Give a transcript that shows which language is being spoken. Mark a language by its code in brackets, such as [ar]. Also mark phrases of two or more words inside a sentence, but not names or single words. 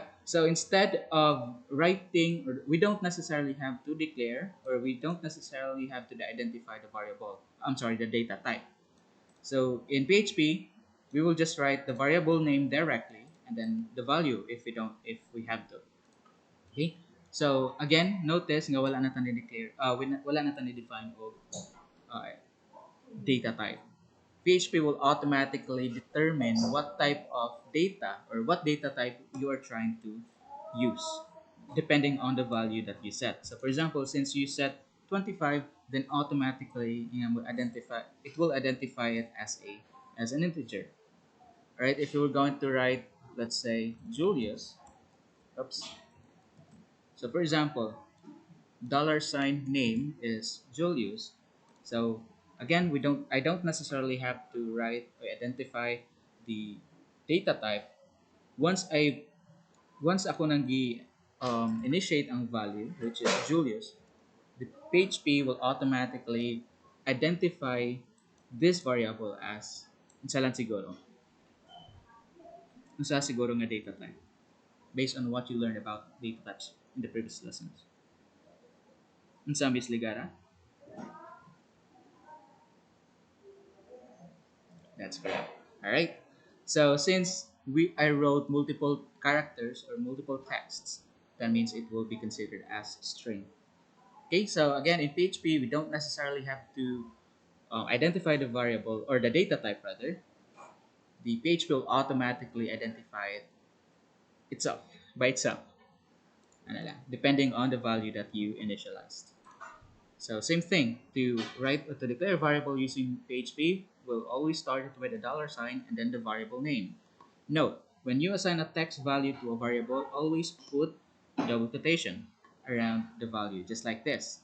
[en] So instead of writing, or we don't necessarily have to declare, or we don't necessarily have to identify the variable. I'm sorry, the data type. So in PHP, we will just write the variable name directly, and then the value if we have to. Okay? So again, notice [hil] nga wala na tani [en] declare, [hil] wala na tani [en] define of uh, data type. PHP will automatically determine what type of data or what data type you are trying to use depending on the value that you set. So for example, since you set 25, then automatically it will identify it as an integer. Right? If you were going to write, let's say, Julius, oops. So for example, dollar sign name is Julius. So again, I don't necessarily have to write or identify the data type. Once I once [hil] ako nang [en] initiate ang value, which is Julius, the PHP will automatically identify this variable as [hil] isa lang siguro. Isa siguro nga [en] data type based on what you learned about data types in the previous lessons. Unsa Miss Ligara? That's correct. All right. So since I wrote multiple characters or multiple texts, that means it will be considered as string. Okay. So again, in PHP, we don't necessarily have to identify the variable or the data type rather. The PHP will automatically identify it itself by itself, [hil] ano lang, [en] depending on the value that you initialized. So same thing, to write or to declare a variable using PHP, we'll always start it with a dollar sign and then the variable name. Note, when you assign a text value to a variable, always put double quotation around the value, just like this.